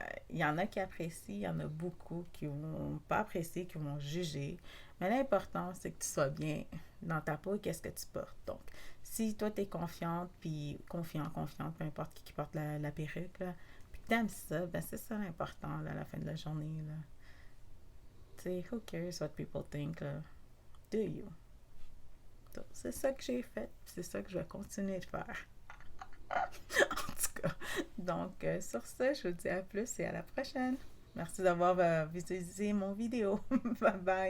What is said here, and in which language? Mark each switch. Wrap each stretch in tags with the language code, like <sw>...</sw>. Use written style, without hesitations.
<fr>Il y en a qui apprécient, il y en a beaucoup qui vont pas apprécier, qui vont juger. Mais l'important, c'est que tu sois bien dans ta peau et qu'est-ce que tu portes. Donc, si toi, tu es confiante, puis confiante, peu importe qui porte la perruque, là, puis que t'aimes ça, ben c'est ça l'important là, à la fin de la journée. Là. Tu sais,</fr> <en>who cares what people think, là? Do you?</en> <fr>Donc, c'est ça que j'ai fait, c'est ça que je vais continuer de faire. En tout cas, donc sur ce, je vous dis à plus et à la prochaine. Merci d'avoir visité mon vidéo. Bye bye.</fr>